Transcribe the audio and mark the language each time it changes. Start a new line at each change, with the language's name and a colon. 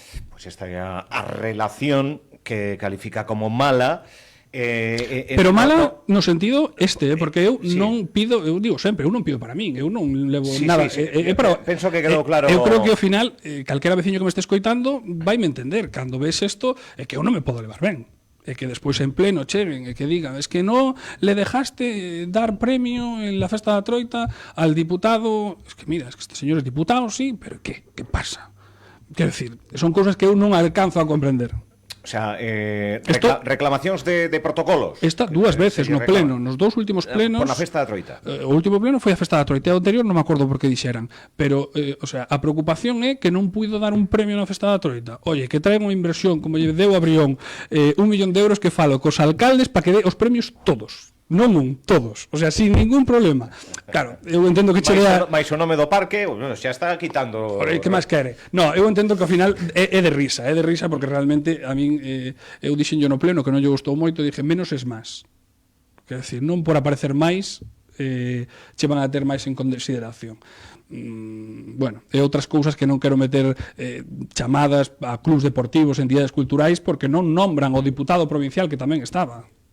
Galician: Pois esta é a relación que califica como mala. Pero mala no sentido porque eu non pido, eu digo sempre, eu non pido para min, eu non levo nada. Penso que quedou claro. Eu creo que ao final, calquera veciño que me este escoitando vai me entender, cando ves isto, é que eu non me podo levar ben. E que despois en pleno cheguen e que digan,
Spanish: es que no le dejaste dar premio en la festa da Troita al diputado, es que mira, es que este señor es diputado, sí, pero ¿qué pasa?
Galician: Quero decir, son cousas que eu non alcanzo a comprender. O sea, reclamacións de protocolos. Esta 2 veces no pleno, nos 2 últimos plenos. Por na festa da Troita. O último pleno foi a festa da Troita, o anterior non me acordo por que dixeran, pero o sea, a preocupación é que non puido dar un premio na festa da Troita. Oye, que traen unha inversión como lle deu a Brión, 1 millón de euros que falo cos alcaldes para que dé os premios todos. Non un, todos, o sea,
Spanish: sin ningún problema.
Galician: Claro, eu entendo que cheguea... Mais o nome do parque, bueno, xa está quitando... Que máis quere? No, eu entendo que ao final é de risa porque realmente a min eu dixenllo no pleno que non lle gustou moito,
Spanish: dije menos es máis.
Galician: Quer decir, non por aparecer máis che van a ter máis en consideración. Bueno, e outras cousas que non quero meter chamadas a clubs deportivos, entidades culturais, porque non nombran o diputado provincial que tamén estaba.